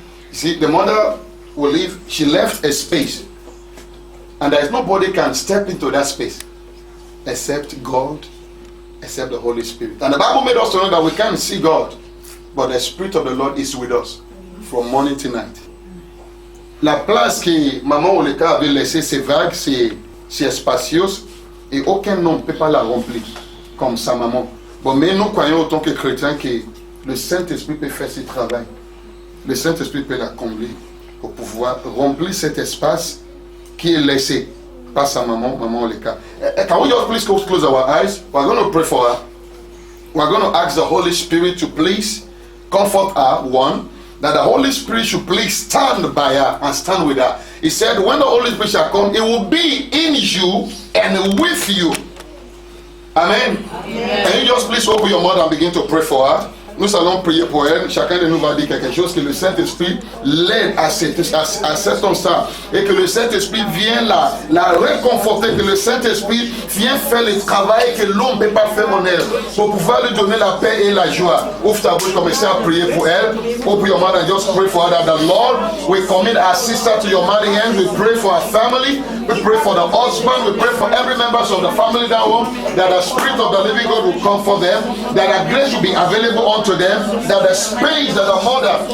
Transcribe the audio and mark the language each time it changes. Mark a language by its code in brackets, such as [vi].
[en] You see, the mother will leave. She left a space, and there is nobody can step into that space except God, except the Holy Spirit. And the Bible made us to know that we can't see God, but the Spirit of the Lord is with us from morning to night. [fr] La place que maman Oleka avait laissée, c'est vague, c'est spacieux, et aucun homme ne peut pas la remplir comme sa maman. Bon, mais nous croyons autant que chrétiens que le Saint-Esprit peut faire ce travail. Le Saint-Esprit peut la combler pour pouvoir remplir cet espace qui est laissé par sa maman, maman Oleka. [en] Can we just please close our eyes? We're going to pray for her. We're going to ask the Holy Spirit to please comfort her, one, that the Holy Spirit should please stand by her and stand with her. He said, when the Holy Spirit shall come, it will be in you and with you. Amen. Amen. Can you just please open your mouth and begin to pray for her? [fr] Nous allons prier pour elle. Chacun de nous va dire quelque chose, que le Saint-Esprit l'aide à cet instant et que le Saint-Esprit vienne la réconforter, que le Saint-Esprit vienne faire le travail que l'homme ne peut pas faire en elle pour pouvoir lui donner la paix et la joie. Ouvre ta bouche, commencez à prier pour elle. [en] Open your mouth and just pray for her that the Lord will commit our sister to your mighty hands. We pray for her family. We pray for the husband. We pray for every member of the family down home, that the Spirit of the living God will comfort them, that our grace will be available unto them, that the space that the mother